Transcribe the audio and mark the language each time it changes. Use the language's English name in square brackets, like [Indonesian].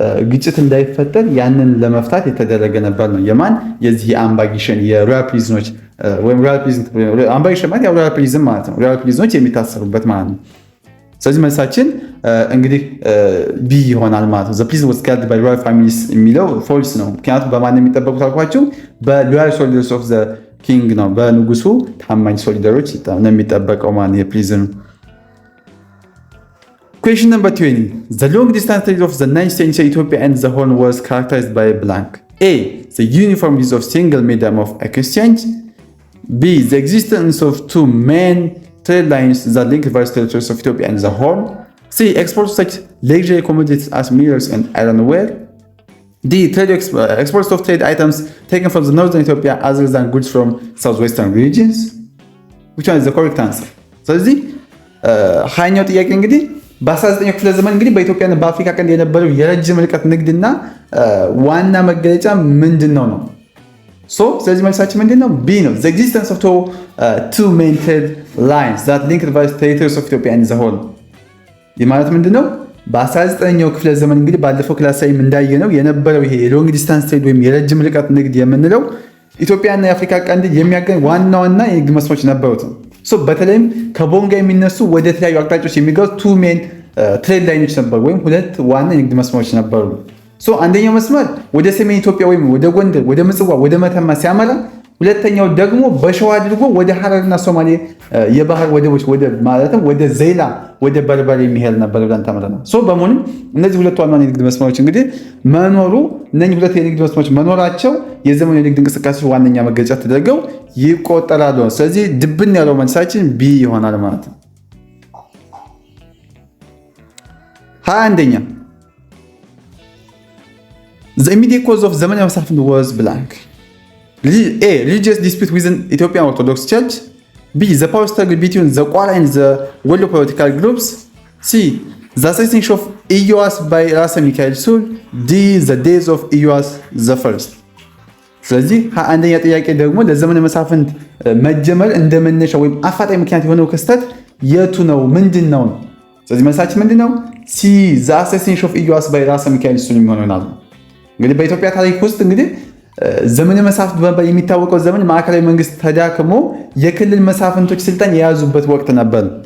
[Amharic] ግጭት እንዳይፈጠር ያንን ለመፍታት የተደረገ ነበር ነው። የማን የዚህ የአምባጊሸን የሮያል ፕሪዝኖች ወይም ሮያል ፕሪዝን አምባጊሸን ማለት ሮያል ፕሪዝን ማለት ነው። ሮያል ፕሪዝኖች የሚታሰሩበት ማለት ነው። ስለዚህ መልሳችን እንግዲህ ቢ ይሆናል ማለት ነው። [English] the prison was guarded by royal families [Amharic] የሚለው ፎልስ ነው። ምክንያቱም በማን የሚጠበቁት አልኳቸው? [English] በሎያል ሶልጀርስ ኦፍ ዘ ኪንግ [Amharic] ነው፣ በንጉሱ ታማኝ ሶልጀሮች ነው የሚጠበቀው ማለት የፕሪዝኑ። [English] Question number 20. The long distance trade of the 9th century Ethiopia and the Horn was characterized by blank. A. The uniform use of single medium of exchange. B. The existence of two main trade lines that link various territories of Ethiopia and the Horn. C. Exports of such luxury commodities as mirrors and ironware. D. Exports of trade items taken from the northern Ethiopia other than goods from southwestern regions. Which one is the correct answer? [Amharic] ስለዚህ ሀያኛው ጥያቄ እንግዲህ በ19ኛው ክፍለ ዘመን እንግዲህ በኢትዮጵያና በአፍሪካ ቀንድ የነበረው የረጅም ርቀት ንግድና ዋና መገለጫ ምንድን ነው? ስለዚህ መልሳችን ምንድን ነው? ቢ ነው። [English] the existence of two main trade lines that link the various territories of Ethiopia and the Horn. [Amharic] ይህ ማለት ምንድን ነው? በ19ኛው ክፍለ ዘመን እንግዲህ ባለፈው ክላስ ላይ እንዳየነው የነበረው ይሄ የሎንግ ዲስታንስ ትሬድ ወይም የረጅም ርቀት ንግድ የምንለው ኢትዮጵያና የአፍሪካ ቀንድ የሚያገኝ ዋና የንግድ መስመሮች ነበሩት። በተለይም ከቦንጋ የሚነሱ ወደ ተለያዩ አቅጣጫዎች የሚጓዙ [English] ቱ ሜን ትሬድ ላይኖች [Amharic] ነበሩ፣ ወይም ሁለት ዋና የንግድ መስመሮች ነበሩ። አንደኛው መስመር ወደ ሰሜን ኢትዮጵያ ወይም ወደ ጎንደር፣ ወደ ምጽዋ፣ ወደ መተማ ሲያመራ፣ ሁለተኛው ደግሞ በሸዋ አድርጎ ወደ ሐረርና ሶማሌ የባህር ወደቦች ማለትም ወደ ዘይላ፣ ወደ በርበሬ የሚሄድ ነበር ብለን ተምረናል። በመሆኑም እነዚህ ሁለት ዋና የንግድ መስመሮች እንግዲህ እነዚህ ሁለት የንግድ መስመሮች መኖራቸው የዘመኑ የንግድ እንቅስቃሴዎች ዋነኛ መገለጫ ተደርገው ይቆጠራሉ። ስለዚህ ድብን ያለው መልሳችን ቢ ይሆናል ማለት ነው። 21ኛ [English] The immediate cause of [Amharic] ዘመነ መሳፍንት [English] was blank. A. Religious dispute within Ethiopian Orthodox Church. B. The power struggle between the Kwara and the Wollo political groups. C. The assassination of Iyas by ራሰ ሚካኤል ሱል. D. The days of Iyas the first. [Amharic] ስለዚህ አንደኛ ጥያቄ ደግሞ ለዘመነ መሳፍንት መጀመር እንደመነሻ ወይም አፋጣኝ ምክንያት የሆነው ክስተት የቱ ነው? ምንድን ነው? ስለዚህ መልሳችን ምንድን ነው? C. [English] The assassination of Iyas by [Amharic] ራሰ ሚካኤል ሱል የሚሆነው። እንግዲህ በኢትዮጵያ ታሪክ ውስጥ እንግዲህ ዘመነ መሳፍንት በመባል የሚታወቀው ዘመን ማዕከላዊ መንግስት ተዳክሞ የክልል መሳፍንቶች ስልጣን የያዙበት ወቅት ነበር።